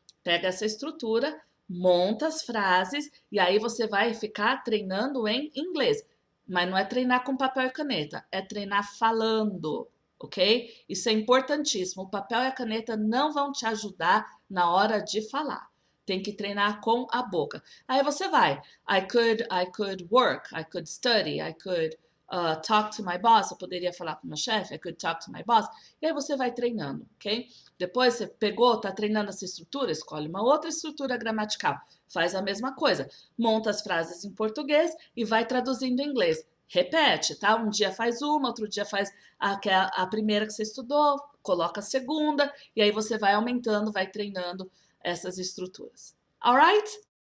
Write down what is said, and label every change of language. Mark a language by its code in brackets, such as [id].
[pt] Pega essa estrutura, monta as frases e aí você vai ficar treinando em inglês. Mas não é treinar com papel e caneta, é treinar falando, ok? Isso é importantíssimo. O papel e a caneta não vão te ajudar na hora de falar. Tem que treinar com a boca. Aí você vai. [en] I could work, I could study, I could talk to my boss. [pt] Eu poderia falar com meu chefe, [en] I could talk to my boss. [pt] E aí você vai treinando, ok? Depois você pegou, tá treinando essa estrutura, escolhe uma outra estrutura gramatical. Faz a mesma coisa. Monta as frases em português e vai traduzindo em inglês. Repete, tá? Um dia faz uma, outro dia faz a primeira que você estudou, coloca a segunda, e aí você vai aumentando, vai treinando essas estruturas. [en] Alright?